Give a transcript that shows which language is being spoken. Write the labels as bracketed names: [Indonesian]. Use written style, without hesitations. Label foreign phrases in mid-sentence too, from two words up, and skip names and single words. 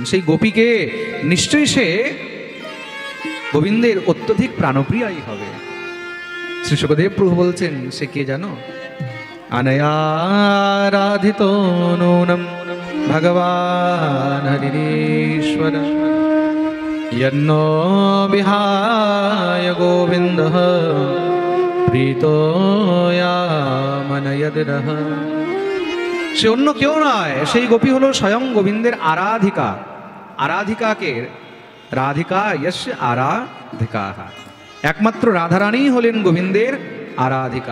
[Bangla] সেই গোপীকে নিশ্চয়ই সে গোবিন্দের অত্যধিক প্রাণপ্রিয়াই হবে। শ্রী শুকদেব প্রভু বলছেন, সে কে জানো? [Sanskrit] অনয়ারাধিত নূনম ভগবান হরিশ্বর यन्नो विहाय गोविन्दः প্রীতয়ামনয়দ্রহ। [Bangla] সে অন্য কেউ নয়, সেই গোপী হলো স্বয়ং গোবিন্দের আরাধিকা। আরাধিকাকে রাধিকা ইয়স্য আরাধিকা, একমাত্র রাধারানী হলেন গোবিন্দের আরাধিকা।